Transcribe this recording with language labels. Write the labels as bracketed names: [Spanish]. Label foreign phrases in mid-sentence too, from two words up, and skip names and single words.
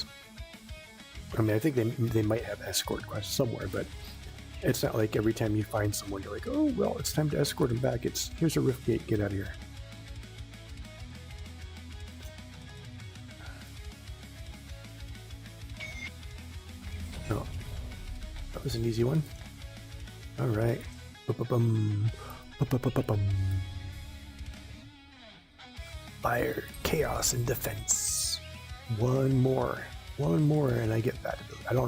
[English] I mean, I think they might have escort quests somewhere, but it's not like every time you find someone, you're like, oh, well, it's time to escort them back. It's, here's a rift gate, get out of here. Oh, that was an easy one. All right. Ba-ba-bum. Ba-ba-ba-ba-bum. Fire, chaos, and defense. One more, and I get that ability.